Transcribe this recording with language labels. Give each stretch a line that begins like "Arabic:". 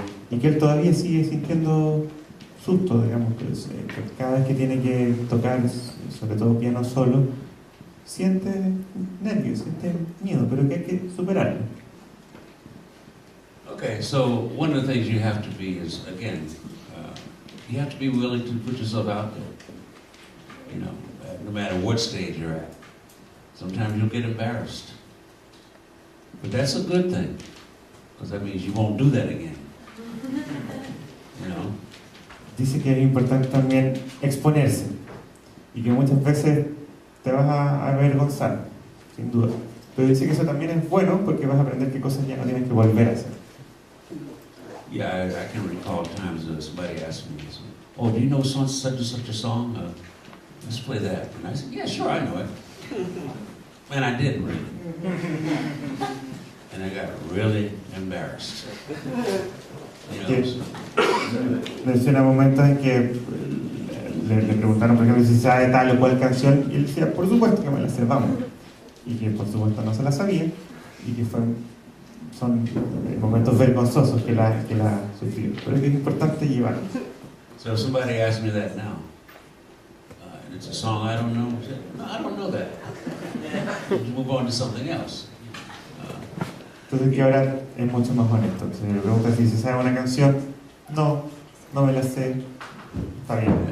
Spanish: Y que él todavía sigue sintiendo susto, digamos, pues, que cada vez que tiene que tocar, sobre todo piano solo, siente nervios, siente miedo, pero que hay que superarlo.
English: Okay, so one of the things you have to be is, again, you have to be willing to put yourself out there. You know, no matter what stage you're at. Sometimes you'll get embarrassed. But that's a good thing, because that means you won't do that again. You know?
Spanish: Dice que es importante también exponerse, y que muchas veces te vas a avergonzar, sin duda. Pero dice que eso también es bueno, porque vas a aprender qué cosas ya no tienes que volver a hacer.
English: Yeah, I can recall times somebody asked me, "Oh, do you know such and such a song? Let's play that." And I said, "Yeah, sure, I know it." And I didn't really. And I got really embarrassed. You know, so.
Spanish: Menciona momentos en que le preguntaron, por ejemplo, si sabe tal o cual canción, y él decía, por supuesto que me la sé, vamos. Y que por supuesto no se la sabía, y que son momentos vergonzosos que la sufrió. Pero es que es importante llevarlos.
English: So if somebody asked me that now, and it's a song I don't know, I said, "No, I don't know that." You move on to something else.
Spanish: Entonces que ahora es mucho más honesto. Se le pregunta si se sabe una canción, no me la sé, está bien.